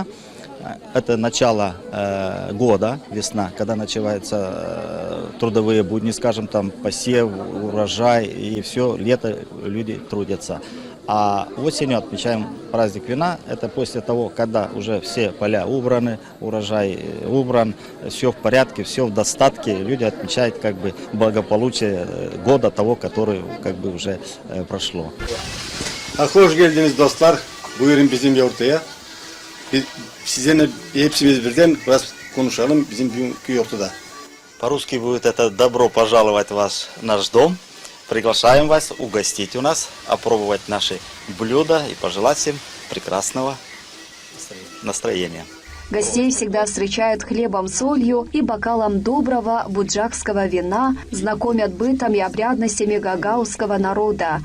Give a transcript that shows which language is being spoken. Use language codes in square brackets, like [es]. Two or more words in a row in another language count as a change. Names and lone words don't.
[ru] Это начало года, весна, когда начинаются трудовые будни, скажем, там посев, урожай и все, лето люди трудятся. А осенью отмечаем праздник вина. Это после того, когда уже все поля убраны, урожай убран, все в порядке, все в достатке. Люди отмечают благополучие года того, который уже прошло. [gag] Hoş geldiniz dostlar. Buyurun bizim yurtaya. Sizinle hepsimiz birden biraz konuşalım bizim bugünkü yurtta. [ru] По-русски будет это «добро пожаловать в наш дом». Приглашаем вас угостить у нас, опробовать наши блюда и пожелать всем прекрасного настроения. Гостей всегда встречают хлебом, солью и бокалом доброго буджакского вина, знакомят бытом и обрядностями гагаузского народа.